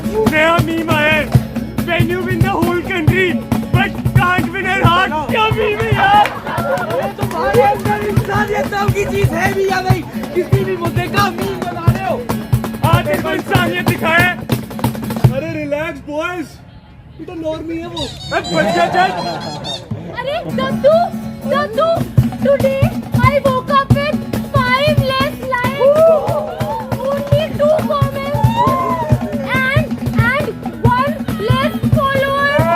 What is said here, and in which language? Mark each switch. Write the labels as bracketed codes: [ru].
[hi] नया मीम आया है, [en] when you win the whole country but can't win her heart। [hi] क्या मीम है यार? तुम्हारे अंदर इंसानियत नाम की चीज है भी या नहीं? किसी भी मुद्दे का मीम बना रहे हो। आज इसको इंसानियत दिखाए। अरे रिलैक्स बॉयज, ये तो नॉर्मी है वो। बच गया चल। [en] अरे दद्दू, today I woke up with 5 less likes, only 2 comments, and 1 less follower.